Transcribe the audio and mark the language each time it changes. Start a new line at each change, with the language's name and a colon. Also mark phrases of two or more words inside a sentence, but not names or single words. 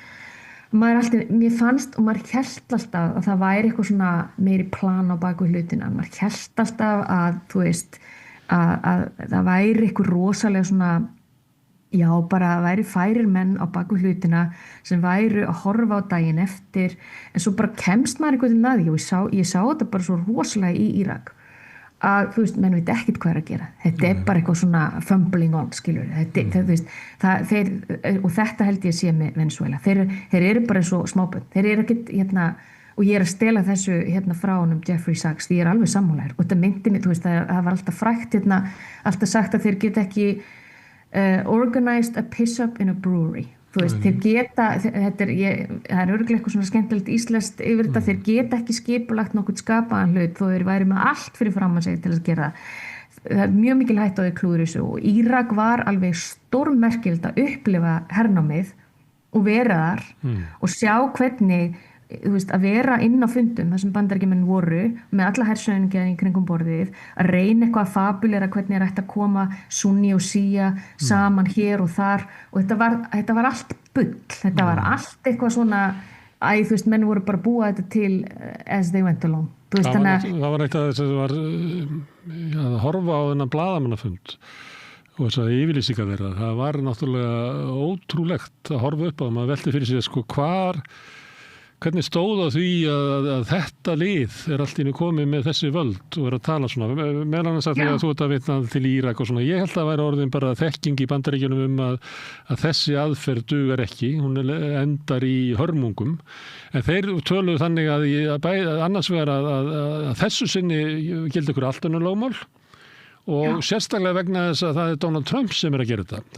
Icelandic: mér fannst og maður hélt alltaf að það væri eitthvað svona meiri plan á baku hlutina, maður hélt alltaf að þú veist að það væri eitthvað rosalega svona bara að væri færir menn á baku hlutina sem væru að horfa á daginn eftir en svo bara kemst maður eitthvað til það ég sá þetta bara svo rosalega í Írak að þú veist, menn veit ekkert hvað að gera þetta er bara eitthvað svona fumbling on skilur, og þetta held ég að sé með Venezuela þeir eru bara eins og smábörn þeir eru ekkert, og ég er að stela þessu frá honum Jeffrey Sachs því ég er alveg sammálaður, og þetta myndi mig, þú veist það var alltaf frækt, alltaf sagt að þeir get ekki
English: organized a piss up in a brewery
Icelandic: þú veist, þeir geta, það er örugglega eitthvað svona skemmtilegt íslenskt yfir þetta, þeir geta ekki skipulagt nokkuð skapaðan hlut þó þeir væri með allt fyrir fram að segja til að gera það er mjög mikil hætta á því klúður þessu og Írak var alveg stórmerkilegt að upplifa hernámið og vera þar og sjá hvernig þú veist, að vera inn á fundum þar sem Bandaríkjamenn voru með alla hersöðingja í kringum borðið, að reyna eitthvað að fabulera hvernig er hægt að koma sunni og sía saman hér og þar og þetta var allt bull, þetta var allt eitthvað svona, þú veist, menn voru bara að búa þetta til
English: as they went along.
Icelandic: Veist, það var eitt af þess að það var að horfa á þennan blaðamannafund og þess að yfirlýsinga þeirra, það var náttúrulega ótrúlegt að horfa upp á það, maður velti fyrir sig sko hvernig stóð á því að þetta lið allt í einu komið með þessi völd og að tala svona, meðal annars að þú ert að vitna til Írak og svona, ég held að væri orðin bara þekking í Bandaríkjunum að þessi aðferð dugar ekki, hún endar í hörmungum, en þeir töluðu þannig að annars vegar að þessu sinni gildi ykkur allt önnur lögmál og sérstaklega vegna þess að það er Donald Trump sem að gera þetta.